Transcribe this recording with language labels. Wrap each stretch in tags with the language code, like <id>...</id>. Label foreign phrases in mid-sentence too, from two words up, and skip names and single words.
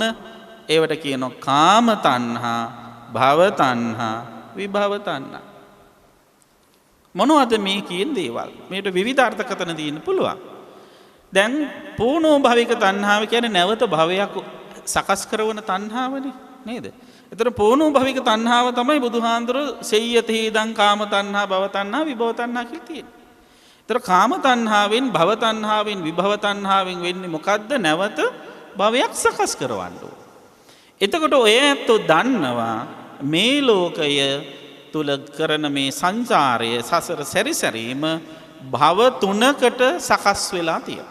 <si>ඒවට කියනවා කාම තණ්හා, භව තණ්හා, විභව තණ්හා. මොනවද මේ කියන දේවල්? මේකට විවිධ අර්ථකථන දෙන්න පුළුවන්. දැන් පූර්ණෝ භවික තණ්හාව කියන්නේ නැවත භවයක් සකස් කරන තණ්හාවනේ නේද? එතන පූර්ණෝ භවික තණ්හාව තමයි බුදුහාඳුරෝ</si> <pi>සෙය්‍යති ඉදං</pi> <si>කාම තණ්හා, භව තණ්හා, විභව තණ්හා කියලා තියෙන්නේ. ඒතර කාම තණ්හාවෙන්, භව තණ්හාවෙන්, විභව තණ්හාවෙන් වෙන්නේ මොකද්ද? නැවත භවයක් සකස් කරවන්න ඕන. එතකොට ඔය ඇත්තෝ දන්නවා මේ ලෝකය තුල කරන මේ සංසාරය සසර සැරිසැරීම භව තුනකට සකස් වෙලා තියෙනවා.</si>